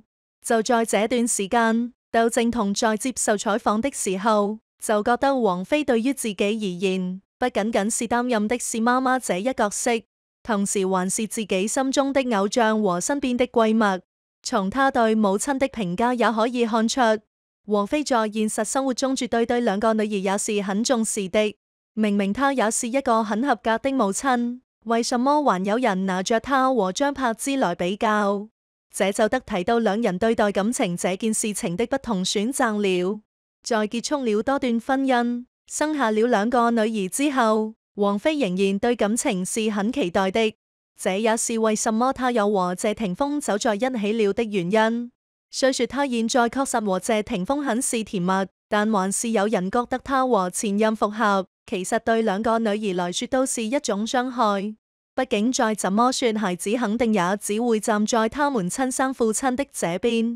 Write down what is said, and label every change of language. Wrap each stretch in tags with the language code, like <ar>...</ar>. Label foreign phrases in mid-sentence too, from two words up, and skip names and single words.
<zh>就在這段時間，竇靖童在接受採訪的時候，就覺得王菲對於自己而言，不僅僅是擔任的是媽媽這一角色，同時還是自己心中的偶像和身邊的閨蜜。從他對母親的評價也可以看出，王菲在現實生活中絕對對兩個女兒也是很重視的。明明她也是一個很合格的母親，為什麼還有人拿着她和張柏芝來比較？這就得提到兩人對待感情這件事情的不同選擇了。在結束了多段婚姻，生下了兩個女兒之後，王菲仍然對感情是很期待的。這也是為什麼她又和謝霆鋒走在一起了的原因。雖說她現在確實和謝霆鋒很是甜蜜，但還是有人覺得她和前任復合，其實對兩個女兒來說都是一種傷害。畢竟再怎麼說，孩子肯定也只會站在他們親生父親的這邊。</zh>